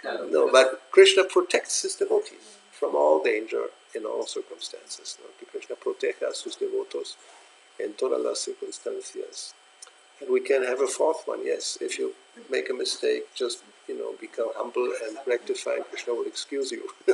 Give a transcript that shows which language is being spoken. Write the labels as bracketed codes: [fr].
[en] No, but Krishna protects his devotees from all danger in all circumstances. ¿No? [es] Que Krishna proteja a sus devotos en todas las circunstancias. [en] And we can have a 4th one, yes. If you make a mistake, just, become humble and rectify, and Krishna will excuse you.